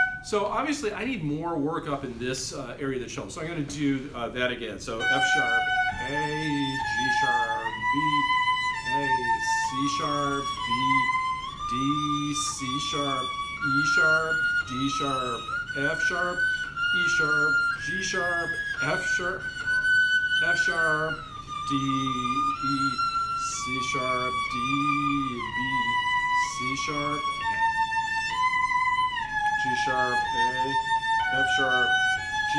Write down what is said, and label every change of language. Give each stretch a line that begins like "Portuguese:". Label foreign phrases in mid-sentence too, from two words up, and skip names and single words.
English: So obviously I need more work up in this area of the cello. So I'm going to do that again. So F sharp, A, G sharp, B, A, C sharp, B, D, C sharp, E sharp, D sharp, F sharp, E sharp, G sharp, F sharp, D, E, C sharp, D, B, C sharp, G sharp, A, F sharp, G